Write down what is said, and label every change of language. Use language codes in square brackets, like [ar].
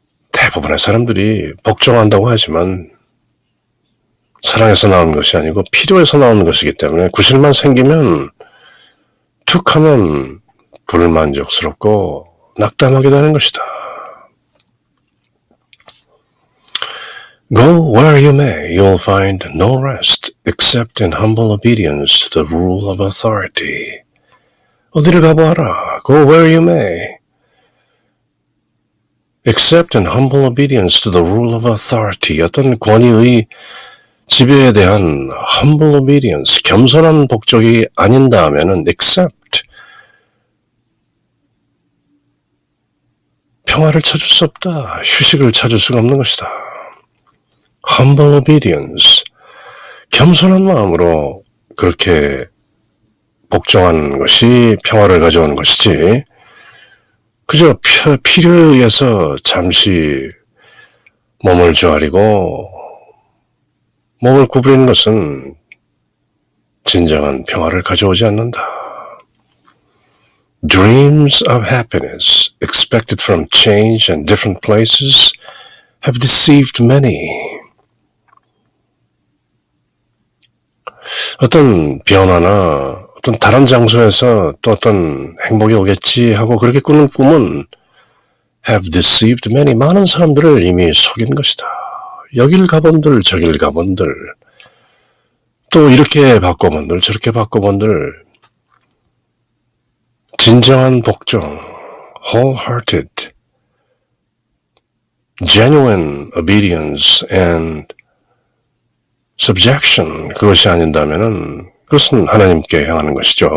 [ko] 대부분의 사람들이 복종한다고 하지만 사랑에서 나온 것이 아니고 필요에서 나온 것이기 때문에 구실만 생기면 툭 하면 불만족스럽고 낙담하게 되는 것이다. [en] Go where you may, you'll find no rest except in humble obedience to the rule of authority. [ko] 어디를 가보아라. [en] Go where you may. Except in humble obedience to the rule of authority. [ko] 어떤 권위의 지배에 대한 [en] humble obedience, [ko] 겸손한 복종이 아닌다면은 except 평화를 찾을 수 없다. 휴식을 찾을 수가 없는 것이다. [en] humble obedience, [ko] 겸손한 마음으로 그렇게 복종하는 것이 평화를 가져오는 것이지 그저 필요에 의해서 잠시 몸을 조아리고 몸을 구부리는 것은 진정한 평화를 가져오지 않는다. [en] Dreams of happiness expected from change and different places have deceived many. [ko] 어떤 변화나 어떤 다른 장소에서 또 어떤 행복이 오겠지 하고 그렇게 꾸는 꿈은 [en] have deceived many, [ko] 많은 사람들을 이미 속인 것이다. 여길 가본들 저길 가본들 또 이렇게 바꿔본들 저렇게 바꿔본들 진정한 복종, [en] wholehearted, genuine obedience and subjection, [ko] 그것이 아닌다면은 그것은 하나님께 향하는 것이죠.